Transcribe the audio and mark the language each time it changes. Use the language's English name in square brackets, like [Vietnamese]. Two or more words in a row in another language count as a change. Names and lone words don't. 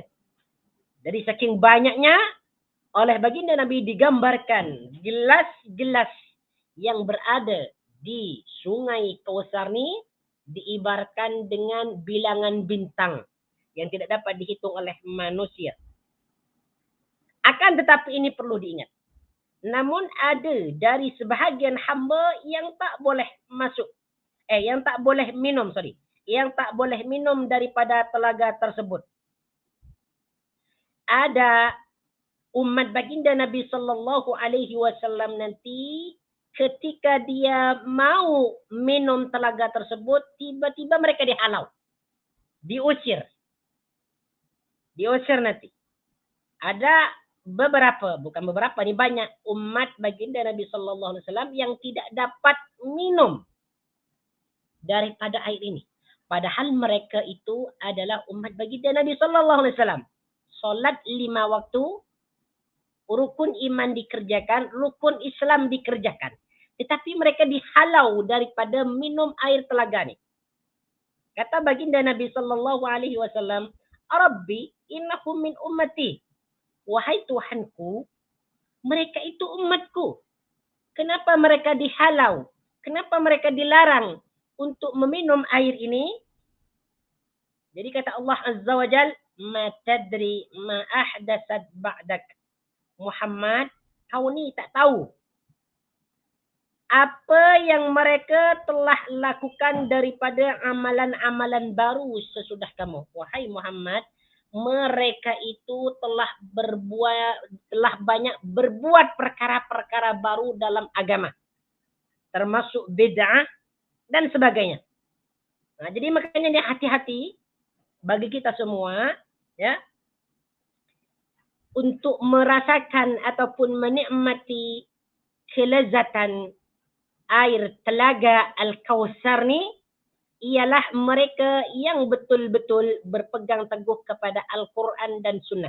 [Malay] Jadi saking banyaknya, oleh baginda Nabi digambarkan gelas-gelas yang berada di sungai Kautsar ini diibaratkan dengan bilangan bintang yang tidak dapat dihitung oleh manusia. Akan tetapi ini perlu diingat. Namun ada dari sebahagian hamba yang tak boleh masuk. Yang tak boleh minum, Yang tak boleh minum daripada telaga tersebut. Ada umat baginda Nabi [Arabic] صلى الله عليه وسلم [Malay] nanti ketika dia mau minum telaga tersebut, tiba-tiba mereka dihalau. Diusir nanti. Ada bukan beberapa, ini banyak umat baginda Nabi [Arabic] صلى الله عليه وسلم [Malay] yang tidak dapat minum daripada air ini. Padahal mereka itu adalah umat baginda Nabi [Arabic] صلى الله عليه وسلم. [Malay] Salat 5 waktu, rukun iman dikerjakan, rukun Islam dikerjakan. Tetapi mereka dihalau daripada minum air telaga ini. Kata baginda Nabi [Arabic] صلى الله عليه وسلم ربي إنهم من أمتي." [Malay] Wahai Tuhanku, mereka itu umatku. Kenapa mereka dihalau? Kenapa mereka dilarang untuk meminum air ini? Jadi kata Allah [Arabic] عز وجل, "ما تدري ما أحدثت بعدك." [Malay] Muhammad, kau ni tak tahu apa yang mereka telah lakukan daripada amalan-amalan baru sesudah kamu. Wahai Muhammad, mereka itu telah banyak berbuat perkara-perkara baru dalam agama, termasuk bid'ah dan sebagainya. Nah, jadi makanya ini hati-hati bagi kita semua, ya, untuk merasakan ataupun menikmati kelezatan air telaga Al-Kautsar ni, ialah mereka yang betul-betul berpegang teguh kepada Al-Quran dan Sunnah.